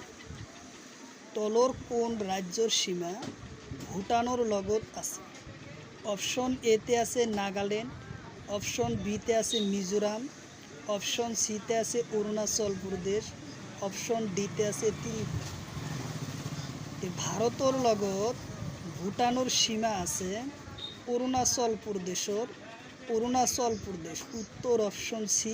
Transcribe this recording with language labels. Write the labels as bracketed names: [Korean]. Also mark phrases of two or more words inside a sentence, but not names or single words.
[Assamese] তলৰ কোন ৰাজ্যৰ সীমা ভূটানৰ লগত আছে? অপশন এতে আছে নাগাল্যান্ড, অপশন বিতে আছে মিজোরাম, অপশন সিতে আছে অৰুণাচল প্ৰদেশ, অপশন ডিতে আছে ত্রিপুরা। [Bangla] ভারতের লগত ভূটানের সীমা আছে অৰুণাচল প্রদেশ, উত্তর অপশন সি।